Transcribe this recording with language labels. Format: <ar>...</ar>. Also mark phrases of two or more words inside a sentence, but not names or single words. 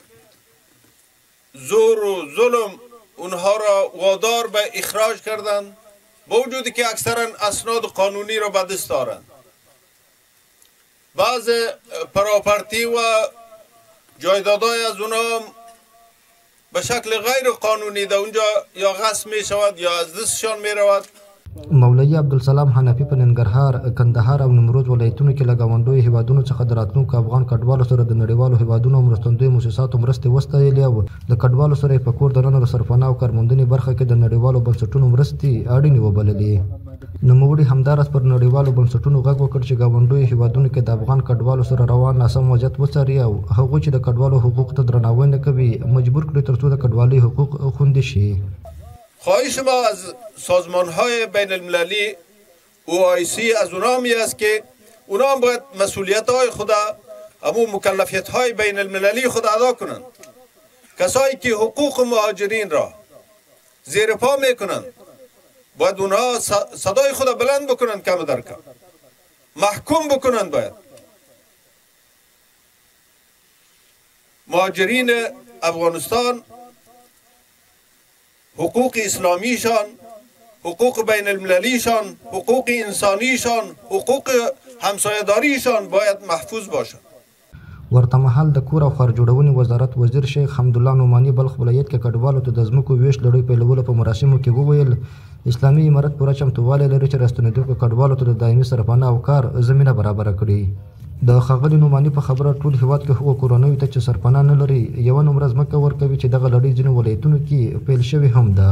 <fa>زور و ظلم اونها را وادار به اخراج کردند، با وجودی که اکثرا اسناد قانونی را به دست دارند. بعض پراپرتی و جایدادهای از اونها به شکل غیر قانونی در اونجا یا غصب می شود یا از دستشان می رود.</fa> <ps>مولوي عبدالسلام حنفي په ننګرهار، کندهار او نیمروز ولایتونو کې له ګاونډیو هیوادونو څخه د راتلونکو افغان کډوالو سره د نړیوالو هیوادونو او مرستندویو موسساتو مرستې وستایلې او د کډوالو سره یې په کور دننه د سرپناه او کارموندنې برخه کې د نړیوالو بنسټونو مرستې اړینې وبللې. نوموړي همداراز پر نړیوالو بنسټونو غږ وکړ چې ګاونډیو هیوادونو کې د افغان کډوالو سره روان ناسم وضعیت وڅاري او هغوی چې د کډوالو حقوق ته درناوی نه کوي مجبور کړي ترڅو د کډوالۍ حقوق خوندي شي.</ps> <fa>خواهش ما از سازمان های بین المللی OIC از اونها می است که اونها باید مسئولیت های خود امو مکلفیت های بین المللی خود ادا کنند. کسایی که حقوق مهاجرین را زیر پا می کنند باید اونها صدای خود بلند بکنند، کم در کم محکوم بکنند. باید مهاجرین افغانستان حقوق اسلامیشان، حقوق بین المللیشان، حقوق انسانیشان، حقوق همسایه‌داریشان باید محفوظ باشد.</fa> <ps>ورته مهال د کور او ښار جوړونې وزارت وزیر شیخ حمدالله نعماني بلخ ولایت کې کډوالو ته د ځمکو ویش لړۍ پیلولو په مراسمو کې وویل اسلامي امارت پوره چمتووالی لري چې راستنېدونکو کډوالو ته د دایمي سرپناه او کار زمینه برابره کړي. د ښاغلي نعماني په خبره ټول هیواد کې هغو کورنیو ته چې سرپناه نه لري یوه نومره ځمکه ورکوي چې دغه لړۍ ځینو ولایتونو کې پیل شوې هم ده.</ps>